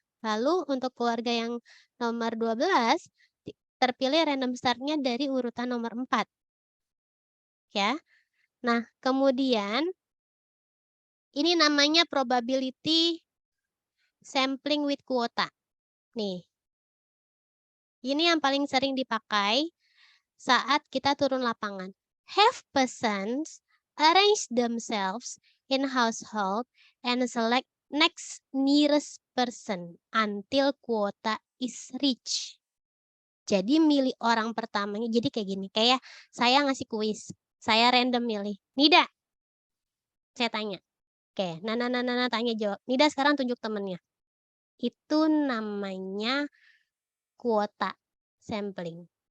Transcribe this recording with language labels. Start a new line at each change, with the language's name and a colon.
Indonesian: Lalu untuk keluarga yang nomor 12, terpilih random start-nya dari urutan nomor 4. Ya. Nah, kemudian ini namanya probability sampling with quota. Nih. Ini yang paling sering dipakai saat kita turun lapangan.
English: Have persons arrange themselves in household and select next nearest person until quota is reached.
Indonesian: Jadi milih orang pertamanya. Jadi kayak gini. Kayak saya ngasih kuis. Saya random milih. Nida. Saya tanya. Oke, Nana tanya jawab. Nida sekarang tunjuk temennya. Itu namanya kuota sampling.